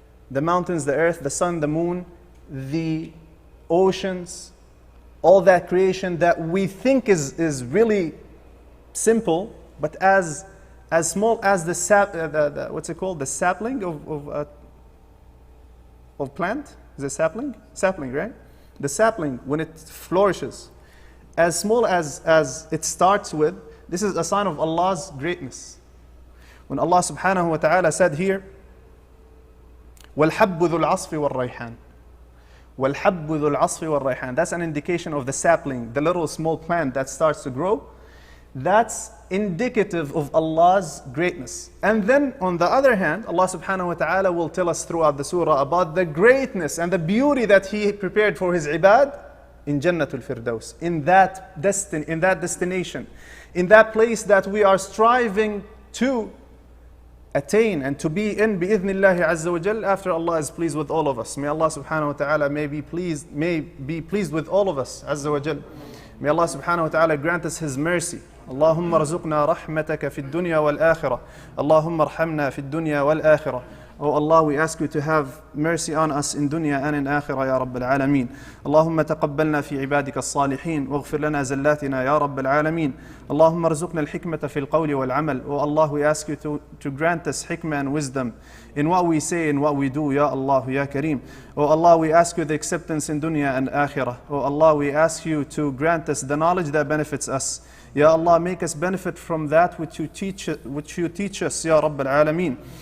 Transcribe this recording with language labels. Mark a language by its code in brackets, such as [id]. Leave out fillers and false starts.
[en] The mountains, the earth, the sun, the moon, the oceans, all that creation that we think is really simple, but as small as the what's it called? The sapling of plant? Is it sapling? Sapling, right? The sapling, when it flourishes, as small as it starts with, this is a sign of Allah's greatness. When Allah subhanahu wa ta'ala said here, [ar] وَالْحَبُّ ذُو الْعَصْفِ وَالرَّيْحَانِ وَالْحَبُّ ذُو الْعَصْفِ وَالرَّيْحَانِ. [en] That's an indication of the sapling, the little small plant that starts to grow. That's indicative of Allah's greatness. And then on the other hand, Allah subhanahu wa ta'ala will tell us throughout the surah about the greatness and the beauty that He prepared for His ibad in Jannatul Firdaus, in that destination, in that place that we are striving to attain and to be in bi'idhnillahi azza wa jal, after Allah is pleased with all of us. May Allah subhanahu wa ta'ala may be pleased with all of us, azza wa jal. May Allah subhanahu wa ta'ala grant us His mercy. [ar] اللهم ارزقنا رحمتك في الدنيا والآخرة. اللهم ارحمنا في الدنيا والآخرة. [en] Oh Allah, we ask you to have mercy on us in dunya and in akhirah, Ya Rabb al-Alameen. [ar] اللهم تقبلنا في عبادك الصالحين واغفر لنا زلاتنا يا رب العالمين. اللهم ارزقنا الحكمة في القول والعمل. [en] Oh Allah, we ask you to grant us hikmah and wisdom in what we say and what we do, Ya Allah, Ya Kareem. Oh Allah, we ask you the acceptance in dunya and akhirah. Oh Allah, we ask you to grant us the knowledge that benefits us. Ya Allah, make us benefit from that which you teach us, Ya Rabb al-Alameen.